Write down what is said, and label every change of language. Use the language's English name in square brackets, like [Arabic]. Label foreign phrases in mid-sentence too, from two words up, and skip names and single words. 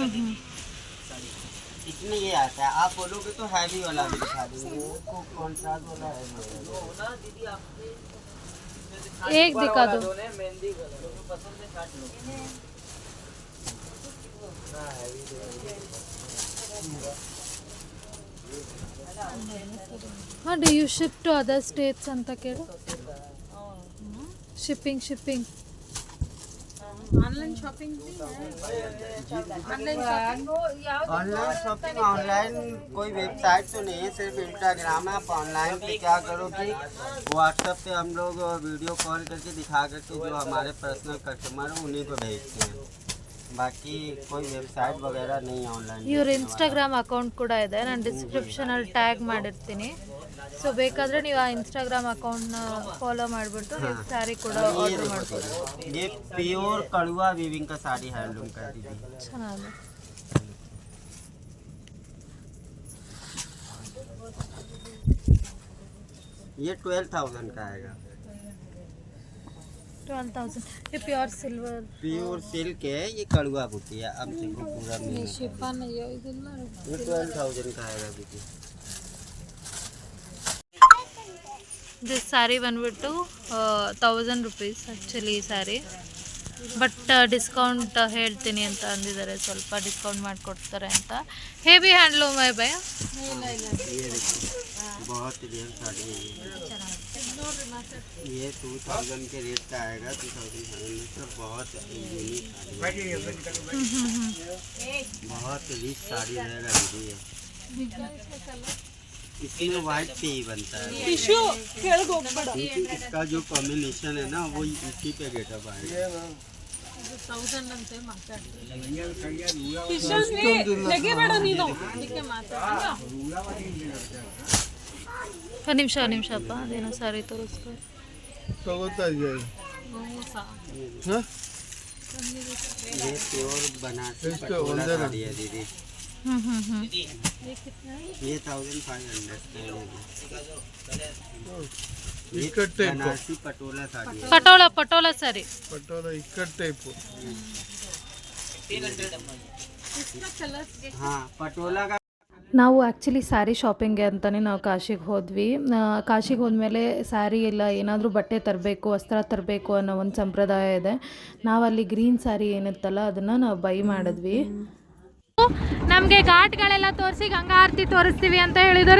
[Hindi] इसमें ये आता है, आप बोलोगे तो हैवी वाला भी दिखा देंगे, वो कॉन्ट्रास्ट वाला है। एक दिखा दो हाँ [English] do you ship to other states [Kannada] ಅಂತ ಕೇಳು [English] ಶಿಪ್ಪಿಂಗ್ online shopping online shopping, [Hindi] ऑनलाइन कोई वेबसाइट तो नहीं है, सिर्फ इंस्टाग्राम है। आप ऑनलाइन पे क्या करो कि व्हाट्सएप पे हम लोग [English] video call [Hindi] करके दिखा करके जो हमारे [English] personal customer [Hindi] हैं उन्हीं को भेजते हैं। बाकी कोई ವೆಬ್ಸೈಟ್ वगैरह नहीं है ऑनलाइन। [Kannada] ಇವ್ರ ಇನ್ಸ್ಟಾಗ್ರಾಮ್ ಅಕೌಂಟ್ ಕೂಡ ಇದೆ, ನಾನು ಡಿಸ್ಕ್ರಿಪ್ಷನಲ್ಲಿ ಟ್ಯಾಗ್ ಮಾಡಿರ್ತೀನಿ. ಸೊ ಬೇಕಾದರೆ ನೀವು ಆ ಇನ್ಸ್ಟಾಗ್ರಾಮ್ ಅಕೌಂಟ್ನ ಫಾಲೋ ಮಾಡಿಬಿಟ್ಟು ನೀವು ಸ್ಯಾರಿ ಕೂಡ ಆರ್ಡರ್ ಮಾಡ್ಬೋದು. [Hindi] ये प्योर कड़वा वीविंग का साड़ी हैंडलूम का दीदी। [Kannada] ಚೆನ್ನಾಗಿದೆ. [Hindi] ये 12,000 का आएगा। 12,000 ये [English] pure silver pure silk [Hindi] है, ये कड़वा बूटी है। अब देखो पूरा मेहनत है। [Kannada] ಶಿಫಾನ್ ಇದೆಲ್ಲ [Hindi] ये 12,000 का आएगा दीदी। [English] this saree [Kannada] ಬಂದ್ಬಿಟ್ಟು 1000 [English] rupees actually [Kannada] ಈ ಸ್ಯಾರಿ, [English] but discount [Kannada] ಹೇಳ್ತೀನಿ ಅಂತ ಅಂದಿದ್ದಾರೆ, ಸ್ವಲ್ಪ ಡಿಸ್ಕೌಂಟ್ ಮಾಡಿಕೊಡ್ತಾರೆ ಅಂತ. [English] heavy handloom [Hindi] है भैया? ये देखो बहुत रियल साड़ी है ये 2000 के रेट का आएगा। 2000 का बहुत यूनिक साड़ी है, बहुत रिच साड़ी रहेगा दीदी ये। इसमें वाइट पे ही बनता है, [Kannada] टिश्यू ಕೆಳಗೆ ಹೋಗ್ಬೇಡ. [Hindi] क्योंकि इसका जो कॉम्बिनेशन है ना वो इसी पे गेटअप आएगा। [Kannada] ಟಿಶ್ಯೂಸ್ ತೆಗಿಬೇಡ ನೀನು. ಒಂದು ನಿಮಿಷ ಅಪ್ಪ, ಅದೇನೋ ಸಾರಿ ತೋರಿಸ್ತಾರೆ. [Hindi] ये प्योर बनारसी पटोला साड़ी है दीदी। ये 1500 का है। [Kannada] ಇಕ್ಕಟ್ ಟೈಪ್ [Hindi] बनारसी पटोला साड़ी है। [Kannada] ಪಟೋಲ ಸರಿ. ಪಟೋಲ ಇಕ್ಕಟ್ ಟೈಪ್. [Hindi] हाँ पटोला का [Kannada] ನಾವು [English] actually saree shopping [Kannada] ಅಂತಲೇ ನಾವು ಕಾಶಿಗೆ ಹೋದ್ವಿ. ಕಾಶಿಗೆ ಹೋದ್ಮೇಲೆ ಸ್ಯಾರಿ ಇಲ್ಲ ಏನಾದರೂ ಬಟ್ಟೆ ತರಬೇಕು, ವಸ್ತ್ರ ತರಬೇಕು ಅನ್ನೋ ಒಂದು ಸಂಪ್ರದಾಯ ಇದೆ. ನಾವಲ್ಲಿ [English] green saree [Kannada] ಏನಿತ್ತಲ್ಲ ಅದನ್ನು ನಾವು ಬೈ ಮಾಡಿದ್ವಿ. ನಮಗೆ ಘಾಟ್ಗಳೆಲ್ಲ ತೋರಿಸಿ ಗಂಗಾ ಆರತಿ ತೋರಿಸ್ತೀವಿ ಅಂತ ಹೇಳಿದ್ದಾರೆ.